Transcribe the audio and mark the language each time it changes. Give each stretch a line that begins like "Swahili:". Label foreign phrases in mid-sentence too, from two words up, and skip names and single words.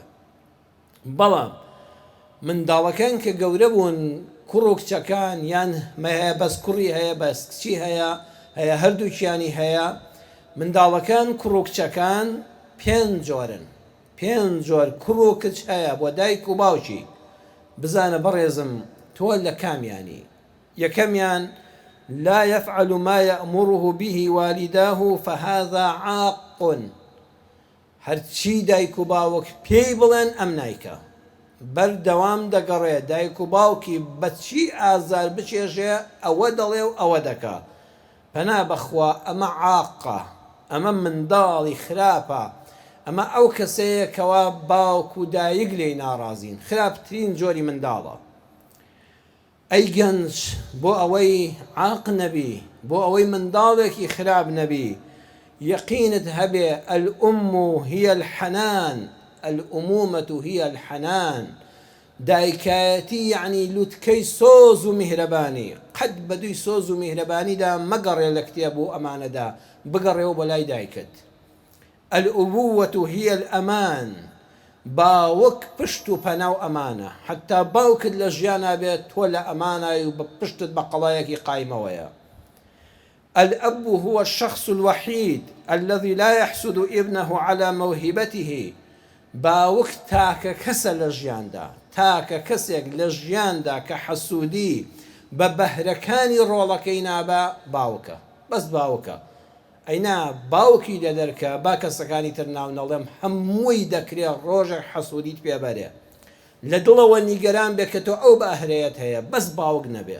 Central Kurdish: بەڵام منداڵەکان کە گەورە بوون، کوڕ و کچەکان یان هەیە بەس کوڕی هەیە بەس کچی هەیە هەردووکیانی هەیە، منداڵەکان کوڕ و کچەکان پێنج جۆرن. پێنج جۆر کوڕ و کچ هەیە بۆ دایک و باوکی. بزانە بەڕێزم تۆ لە کامیانی.
Arabic: یەکەمیان لا يفعل ما يأمره به والداه فهذا عاق.
Central Kurdish: هەرچی دایک و باوک پێی بڵێن ئەم نایکە، بەردەوام دەگەڕێ. دایک و باوکی بەچی ئازار بچێژێ ئەوە دەڵێ و ئەوە دەکا. پەنا بەخوا ئەمە عاقە، ئەمە منداڵی خراپە. ئەمە ئەو کەسەیە کەوا باوک و دایک لێی ناڕازین. خراپترین جۆری منداڵە. ئەی گەنج، بۆ ئەوەی عاق نەبی، بۆ ئەوەی منداڵێکی خراپ نەبی، یەقینت هەبێ
Arabic: الأم هي الحنان، الأمومة هي الحنان.
Central Kurdish: دایکایەتی یعنی لووتکەی سۆز و میهرەبانی. قەت بەدووی سۆز و میهرەبانیدا مەگەڕێ لە کتێب و ئەمانەدا، بگەڕێەوە بۆ لای دایکت.
Arabic: الأبوة هي الأمان.
Central Kurdish: باوک پشت و پەنا و ئەمانە. حتا باوکت لە ژیانە بێت تۆ لە ئەمانای و بە پشتت بە قەڵایەکی قایمەوەیە.
Arabic: الأب هو الشخص الوحيد الذي لا يحسد ابنه على موهبته.
Central Kurdish: باوک تاکە کەسە لە ژیاندا، تاکە کەسێک لە ژیاندا کە حەسوودی بە بەهرەکانی ڕۆڵەکەی نابە باوکە، بەس باوکە. ئەینا باوکی لە دەرکە با کەسەکانی تر ناو نەڵێم هەمووی دەکرێت ڕۆژێک حەسوودیت پێبەرێ، لە دڵەوە نیگەران بێ کە تۆ ئەو بەهرەیەت هەیە، بەس باوک نەبێ.